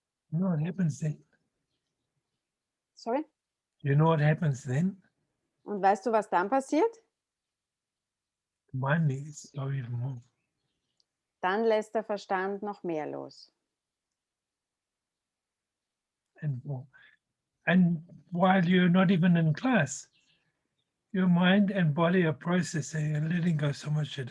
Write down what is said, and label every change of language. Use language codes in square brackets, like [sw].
[en] You know what happens then? Sorry? You know what happens then? [de] Und weißt du, was dann passiert? [en] The mind needs to go even more. [de] Dann lässt der Verstand noch mehr los. [en] And more. And while you're not even in class, your mind and body are processing and letting go so much shit.